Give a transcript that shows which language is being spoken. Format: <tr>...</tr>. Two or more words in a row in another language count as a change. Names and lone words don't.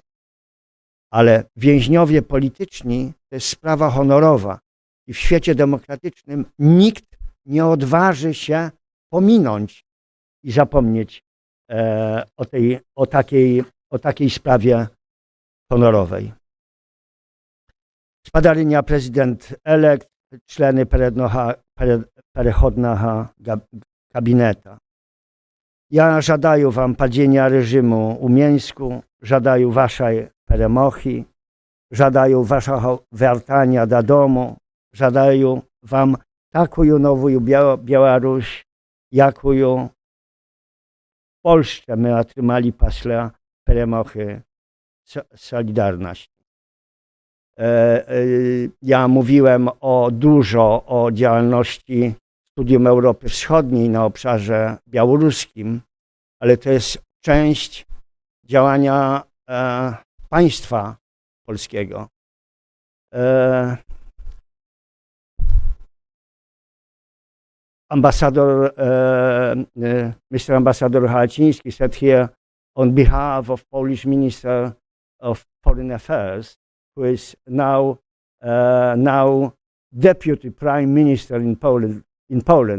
<pl>Ale więźniowie polityczni to jest sprawa honorowa i w świecie demokratycznym nikt nie odważy się pominąć i zapomnieć o takiej sprawie honorowej.</pl> <be>Spadarynia prezydent-elekt,</be> <uk>члени переходного кабінета. Я жадаю вам падіння режиму у Мінську, жадаю вашої перемоги, жадаю вашого вертання додому, жадаю вам такую новую Білорусь, якую в Польщі ми отримали після перемоги Solidarności.</uk> <pl>Ja mówiłem dużo o działalności Studium Europy Wschodniej na obszarze białoruskim, ale to jest część działania państwa polskiego.</pl> <en>Mr. Ambassador Hałaciński said here on behalf of Polish Minister of Foreign Affairs, who is now Deputy Prime Minister in Poland.</en>